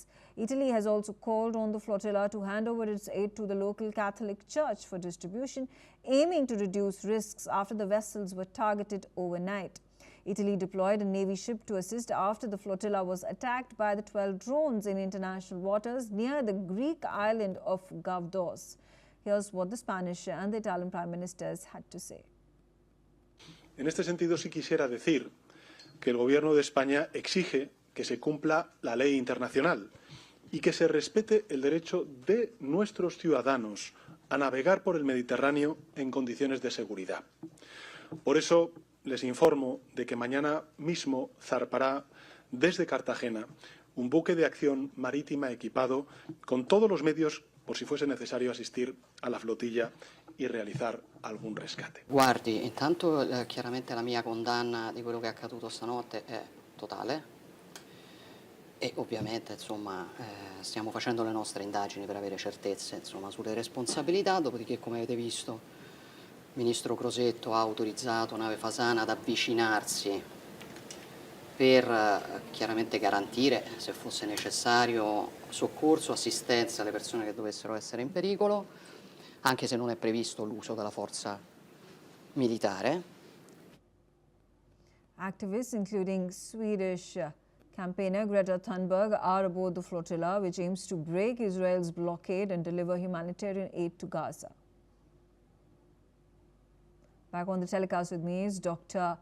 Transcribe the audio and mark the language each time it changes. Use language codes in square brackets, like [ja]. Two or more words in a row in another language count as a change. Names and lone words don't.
[en] Italy has also called on the flotilla to hand over its aid to the local Catholic Church for distribution, aiming to reduce risks after the vessels were targeted overnight. Italy deployed a Navy ship to assist after the flotilla was attacked by the 12 drones in international waters near the Greek island of Gavdos. Here's what the Spanish and the Italian Prime Ministers had to say. [es] En este sentido, sí quisiera decir que el Gobierno de España exige que se cumpla la ley internacional y que se respete el derecho de nuestros ciudadanos a navegar por el Mediterráneo en condiciones de seguridad. Por eso les informo de que mañana mismo zarpará desde Cartagena un buque de acción marítima equipado con todos los medios por si fuese necesario asistir a la flotilla y realizar algún rescate. [it] Guardi, intanto chiaramente la mia condanna di quello che è accaduto stanotte è totale e ovviamente insomma stiamo facendo le nostre indagini per avere certezze insomma sulle responsabilità, dopodiché come avete visto il ministro Crosetto ha autorizzato nave Fasana ad avvicinarsi per chiaramente garantire, se fosse necessario, soccorso, assistenza alle persone che dovessero essere in pericolo, anche se non è previsto l'uso della forza militare. [en] Activists, including Swedish campaigner Greta Thunberg, are aboard the flotilla, which aims to break Israel's blockade and deliver humanitarian aid to Gaza. Back on the telecast with me is Dr.